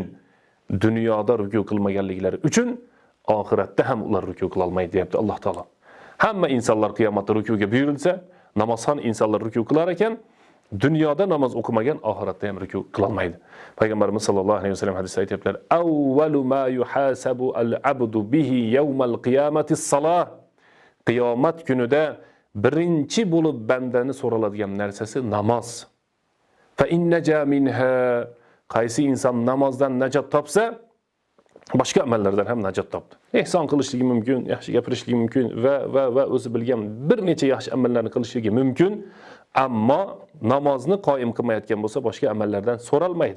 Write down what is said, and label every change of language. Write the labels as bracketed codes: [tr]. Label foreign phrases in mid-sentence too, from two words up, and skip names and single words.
[uz] Dunyoda ruku qilmaganliklari uchun oxiratda ham ular ruku qila olmaydi deyapti Alloh taolo. Hamma insonlar qiyomatda rukuga buyurilsa, namozxon insonlar ruku qilar ekan, dunyoda namoz o'qimagan oxiratda ham ruku qila olmaydi. Payg'ambarimiz [ar] صلى الله عليه وسلم [uz] hadisda aytiblar: [ar] "أول ما يحاسب العبد به يوم القيامة الصلاة." [uz] Qiyomat kunida birinchi bo'lib bandani so'raladigan narsasi namoz. [ar] فإن نجا منها, [uz] qaysi inson namozdan najot topsa, boshqa amallardan ham najot topdi. Ihson qilishligi mumkin, yaxshi gapirishligi mumkin va o'zi bilgan bir necha yaxshi amallarni qilishligi mumkin, ammo namozni qoyim qilmayotgan bo'lsa, boshqa amallardan so'ralmaydi.